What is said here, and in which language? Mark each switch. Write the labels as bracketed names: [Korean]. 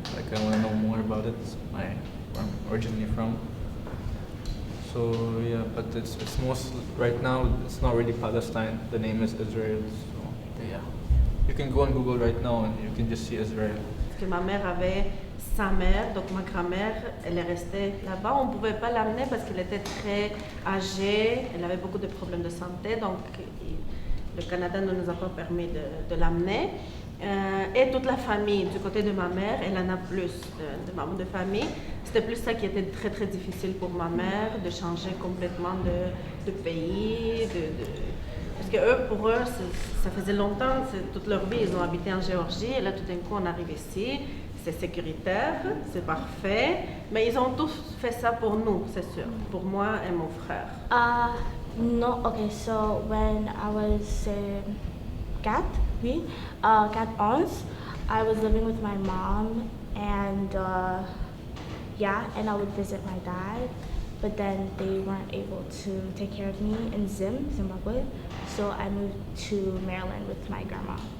[English] Like, I want to know more about it. Where I'm originally from. So yeah, but it's mostly right now. It's not really Palestine. The name is Israel. So yeah, you can go on Google right now and you can just see Israel. [French] Parce que ma mère avait sa mère, donc ma grand-mère, elle est restée là-bas. On ne pouvait pas l'amener parce qu'elle était très âgée, elle avait beaucoup de problèmes de santé, donc le Canada ne nous a pas permis de l'amener. Et toute la famille, du côté de ma mère, elle en a plus de membres de famille. C'était plus ça qui était très très difficile pour ma mère, de changer complètement de pays, parce que eux, pour eux, ça faisait longtemps, toute leur vie, ils ont habité en Géorgie, et là tout d'un coup on arrive ici. C'est sécuritaire, c'est parfait, mais ils ont tous fait ça pour nous, c'est sûr, pour moi et mon frère. [English] No, okay, so when I was 4 ans, I was living with my mom, and yeah, and I would visit my dad, but then they weren't able to take care of me in Zimbabwe, so I moved to Maryland with my grandma.